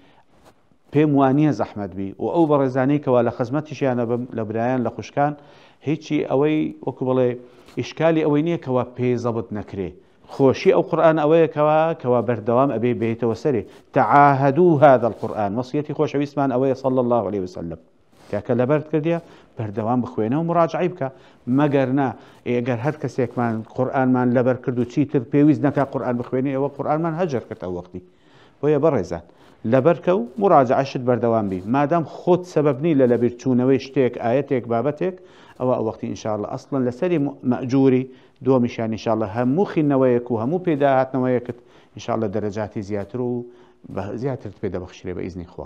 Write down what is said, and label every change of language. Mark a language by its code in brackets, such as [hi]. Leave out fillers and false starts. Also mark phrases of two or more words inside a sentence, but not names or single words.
[ckb] پێم وانییە زەحمەت بی و ئەو بەڕێزانەی کەوا لە خزمەتیشیانە بم لە برایان لە خوشکان هیچی ئەوەی وەکو بڵێ ئیشکالی ئەوەی نییە کەوا پێی زەبط نەکرێ خۆشی ئەو قورئان ئەوەیە کەوا بەردەوام ئەبێ بێتەوە سەرێ [ar] تعاهدوا هذا القورآن [ckb] وصیەتی خۆشەویستمان ئەوەیە [ar] صلى الله عليه وسلم [ckb] کە لەبەرت کردیە بەردەوام بخوێنە و مراجعەی بکە مەگەرنا ئەگەر هەر کەسێکمان قورئانمان لەبەر کرد و چیتر پێویست نەکا قورئان بخوێنێ ئەوە قورئانمان هەجر کرد ئەو وەختی بۆیە بەڕێزان لەبەرکە و مراجعەشت بەردەوام بی مادام خۆت سەبەبنی لە لەبیر چوونەوەی شتێک ئاەتێک بابەتێک ئەوە ئەو وەختی [ar] ئینشاء الله [ckb] ئەسڵەن لەسەری مەئجووری دووەمیشان [ar] ئینشاء الله [ckb] هەموو خینەوەیەک و هەموو پێداهاتنەوەیەکت [ar] ئینشاء الله [ckb] دەرەجاتی زیاتر و زیاترت پێ دەبەخشرێ بە ئیزنی خوا